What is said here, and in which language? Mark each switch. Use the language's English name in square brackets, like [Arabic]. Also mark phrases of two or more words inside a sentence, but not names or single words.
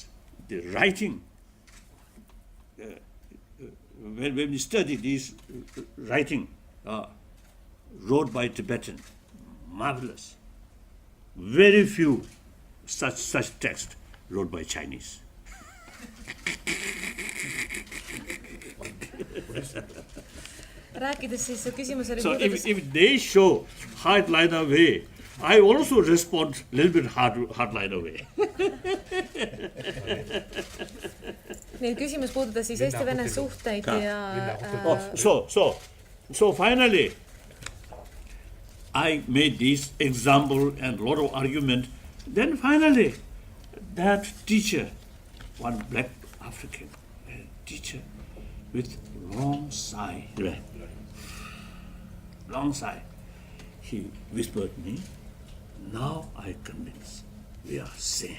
[English] The writing, when we study these writing, wrote by Tibetan, marvelous. Very few such text wrote by Chinese. [Estonian] rääkides siis su küsimus oli [English] So if they show hardliner way, I also respond a little bit hardliner way. [Estonian] nii et küsimus puudutas siis Eesti-Vene suhteid ja [English] So finally, I made this example and a lot of argument. Then finally, that teacher, one black African teacher with long sigh, he whispered me, now I convinced we are same.